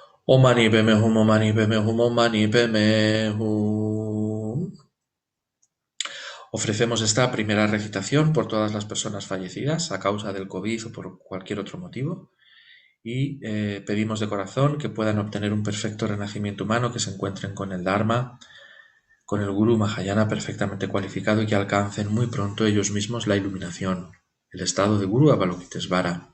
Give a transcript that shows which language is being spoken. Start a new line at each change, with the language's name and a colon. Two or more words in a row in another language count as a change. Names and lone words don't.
Sanskrit: Om mani padme hum, om mani padme hum, om mani padme hum.
Spanish: Ofrecemos esta primera recitación por todas las personas fallecidas a causa del COVID o por cualquier otro motivo y pedimos de corazón que puedan obtener un perfecto renacimiento humano, que se encuentren con el Dharma, con el Guru Mahayana perfectamente cualificado y que alcancen muy pronto ellos mismos la iluminación, el estado de Guru Avalokitesvara.